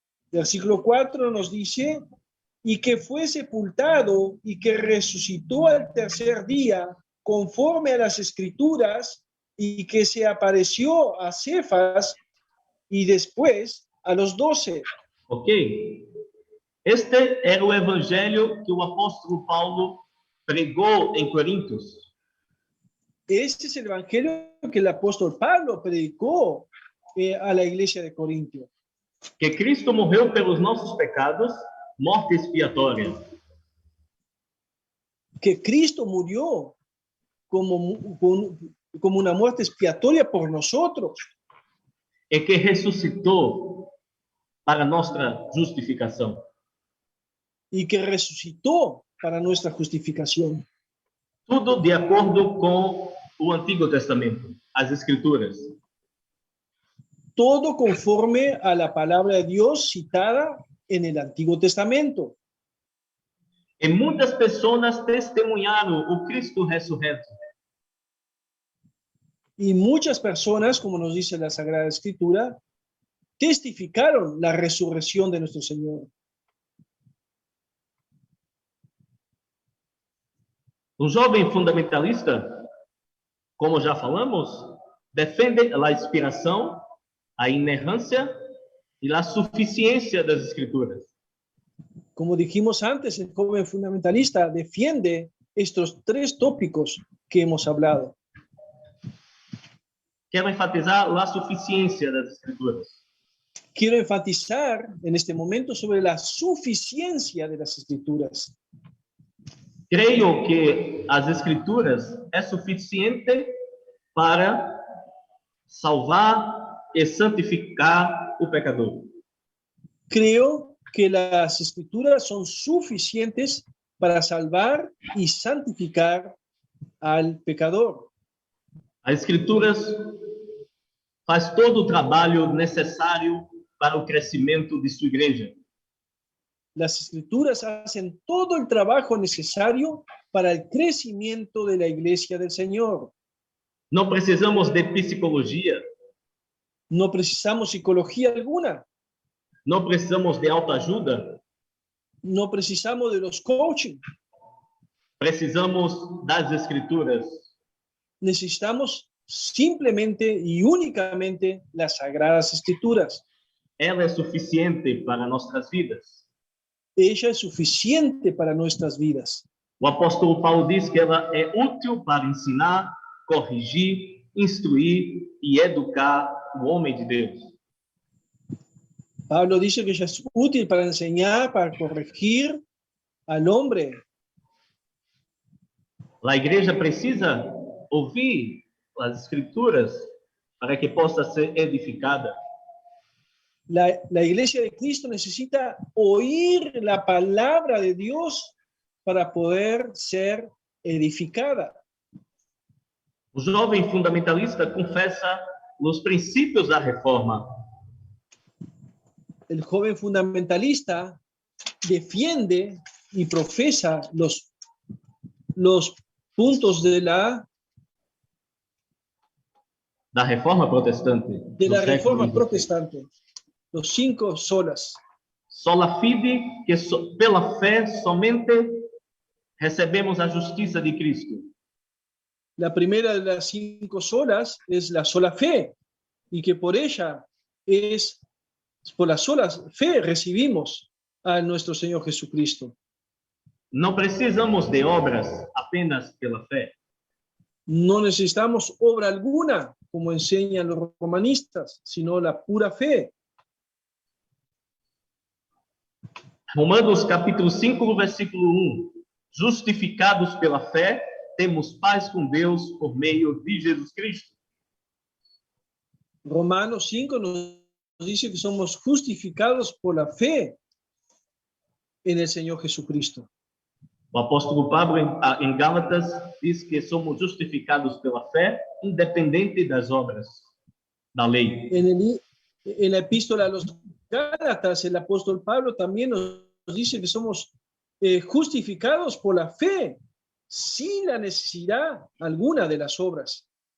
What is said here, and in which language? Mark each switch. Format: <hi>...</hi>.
<es>Versículo 4 nos dice: y que fue sepultado y que resucitó al tercer día conforme a las Escrituras, y que se apareció a Cefas y después a los 12. Ok.</es> <pt>Este era o evangelho que o apóstolo Paulo pregou em Coríntios.</pt> <es>Este es el evangelio que el apóstol Pablo predicó a la iglesia de Corintio.</es> <pt>Que Cristo morreu pelos nossos pecados, morte expiatória.</pt> <es>Que Cristo murió como una muerte expiatoria por nosotros.</es> <pt>E que ressuscitou para nossa justificação.</pt> <es>Y que resucitó para nuestra justificación.</es> <pt>Tudo de acordo com o Antigo Testamento, as Escrituras.</pt> <es>Todo conforme a la palabra de Dios citada en el Antiguo Testamento.</es> <pt>E muitas pessoas testemunharam o Cristo ressurreto.</pt> <es>Y muchas personas, como nos dice la Sagrada Escritura, testificaron la resurrección de nuestro Señor.</es> <pt>Jovem fundamentalista, como já falamos, defende a inspiração, a inerrância e a suficiência das Escrituras.</pt> <es>Como dijimos antes, el joven fundamentalista defiende estos 3 tópicos que hemos hablado.</es> <pt>Quero enfatizar a suficiência das Escrituras.</pt> <es>quiero enfatizar en este momento sobre la suficiencia de las Escrituras.</es> <pt>Creio que as Escrituras é suficiente para salvar e santificar o pecador.</pt> <es>Creo que las Escrituras son suficientes para salvar y santificar al pecador.</es> <pt>As Escrituras faz todo o trabalho necessário para o crescimento de sua igreja.</pt> <es>Las Escrituras hacen todo el trabajo necesario para el crecimiento de la iglesia del Señor.</es> <pt>Não precisamos de psicologia,</pt> <es>No precisamos psicología alguna,</es> <pt>não precisamos de autoajuda,</pt> <es>no precisamos de los coaching,</es> <pt>precisamos das Escrituras.</pt> <es>necesitamos simplemente y únicamente las Sagradas Escrituras.</es> <pt>Ela é suficiente para nossas vidas.</pt> <es>Ella es suficiente para nuestras vidas.</es> <pt>O apóstolo Paulo diz que ela é útil para ensinar, corrigir, instruir e educar o homem de Deus.</pt> <es>Pablo dice que ella es útil para enseñar, para corregir al hombre.</es> <pt>A igreja precisa ouvir as Escrituras para que possa ser edificada.</pt> <es>La iglesia de Cristo necesita oír la palabra de Dios para poder ser edificada.</es> <pt>O jovem fundamentalista confessa os princípios da reforma.</pt> <es>El joven fundamentalista defiende y profesa los puntos de la</es> <pt>Reforma protestante.</pt> <es>de la</es> <pt>do século</pt> <es>reforma</es> <pt>XX.</pt> <es>protestante, los 5 solas.</es> <pt>Sola fide, que pela fé somente recebemos a justiça de Cristo.</pt> <es>La primera de las 5 solas es la sola fe, y que por ella por la sola fe recibimos a nuestro Señor Jesucristo.</es> <pt>Não precisamos de obras apenas pela fé.</pt> <es>No necesitamos obra alguna, como enseñan los romanistas, sino la pura fe.</es> <pt>Romanos capítulo 5, versículo 1. Justificados pela fé, temos paz com Deus por meio de Jesus Cristo.</pt> <es>Romanos 5 nos dice que somos justificados por la fe en el Señor Jesucristo.</es> <pt>O apóstolo Pablo, em Gálatas, diz que somos justificados pela fé, independente das obras da lei.</pt> <es>En la epístola a los Gálatas, el apóstol Pablo también nos dice que somos justificados por la fe, sin la necesidad alguna de las obras.</es>